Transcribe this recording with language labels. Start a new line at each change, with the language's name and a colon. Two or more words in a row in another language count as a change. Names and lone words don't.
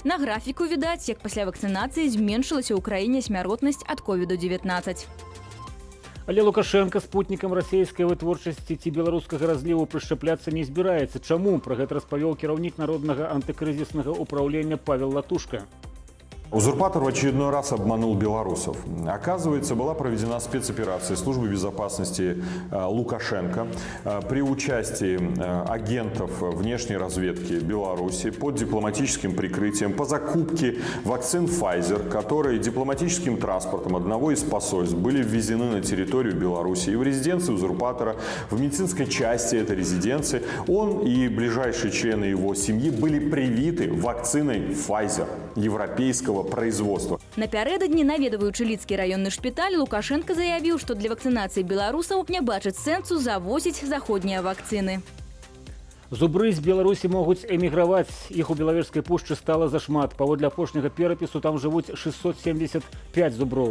Belarusian: На графіку відаць, як пасля вакцынацыі зменшылася ў краіне смяротнасць ад COVID-19. Але Лукашенко спутнікам расійскай вытворчасці ці беларускага разліву прышчапляцца не збіраецца. Чаму? Пра гэта распавёў кіраўнік Народнага антыкрызіснага ўпраўлення Павел Латушка.
Russian: Узурпатор в очередной раз обманул белорусов. Оказывается, была проведена спецоперация службы безопасности Лукашенко при участии агентов внешней разведки Беларуси под дипломатическим прикрытием по закупке вакцин Pfizer, которые дипломатическим транспортом одного из посольств были ввезены на территорию Беларуси. И в резиденции узурпатора, в медицинской части этой резиденции, он и ближайшие члены его семьи были привиты вакциной Pfizer европейского производства.
Belarusian: Напярэдадні, наведваючы Лідскі раённы шпіталь, Лукашенко заявіў, што для вакцынацыі беларусаў не бачыць сэнсу завозіць заходнія вакцыны. Зубры з Беларусі могуць эміграваць. Іх у Белавежскай пушчы стала зашмат. Паводле апошняга перапісу там жывуць 675 зуброў.